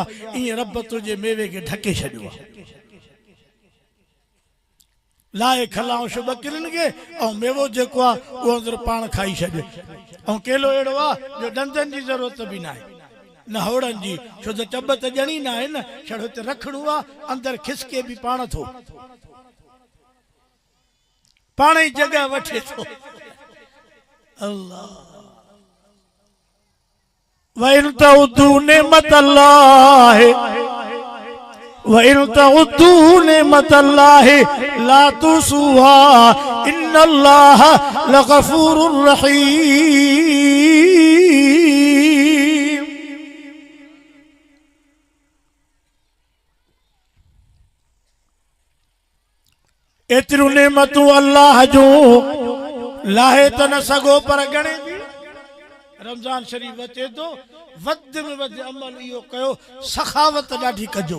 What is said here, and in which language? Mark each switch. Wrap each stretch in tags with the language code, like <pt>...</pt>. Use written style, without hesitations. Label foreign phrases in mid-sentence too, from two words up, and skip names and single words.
<sd>ईअं रब तुंहिंजे मेवे खे ढके छॾियो आहे। लाए खलाऊं शुभ किरनि खे ऐं मेवो जेको आहे उहो अंदरि पाण खाई छॾे। ऐं केलो अहिड़ो आहे जो ॾंदनि जी ज़रूरत बि न आहे, न हौड़नि जी, छो त चॿ त ॼणी न आहे न, छड़ो हिते रखिणो आहे, अंदरि खिसके बि पाण थो, पाण ई जॻह वठे थो।</sd> <ar>الله وإن تعدوا نعمة الله وإن تعدوا نعمة الله لا تحصوها إن الله لغفور رحيم.</ar> <sd>एतिरियूं नेमतूं अल्लाह जो लाहे त न सघो, पर गणे बि। रमज़ान शरीफ़ अचे थो, वध में वध अमल इहो कयो, सखावत ॾाढी कजो।</sd>